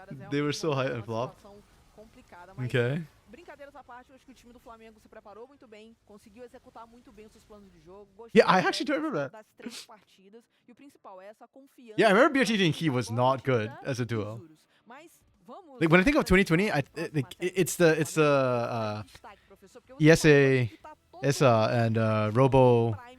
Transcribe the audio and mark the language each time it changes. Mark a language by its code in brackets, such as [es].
[en] They were so high and flop. Okay. [pt] Brincadeiras à parte, eu acho que o time do Flamengo se preparou muito bem, conseguiu executar muito bem os seus planos de jogo. [en] Yeah, I actually don't remember that. [pt] Das 3 partidas e o principal é essa confiança. [en] Yeah, I remember BRTT and Key was not good as a duo. Like when I think of 2020, it's the ESA, ESA, and Robo.